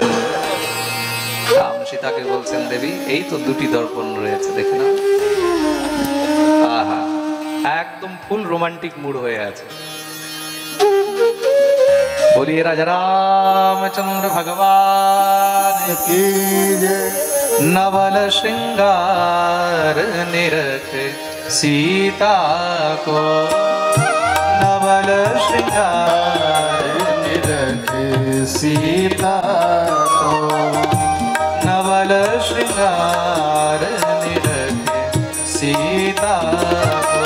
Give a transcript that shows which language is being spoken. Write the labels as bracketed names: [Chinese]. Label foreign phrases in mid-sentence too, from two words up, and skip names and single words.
[Bangla] রাম সীতাকে বলছেন দেবী এই তো দুটি দর্পণ রয়েছে, দেখে না। আহা, একদম [English] full romantic mood [Bangla] হয়ে আছে। [Hindi] बोलिए राजा रामचंद्र भगवान की जय। नवल श्रृंगार निरख सीता को, नवल श्रृंगार निरख सीता को, नवल श्रृंगार निरख सीता को,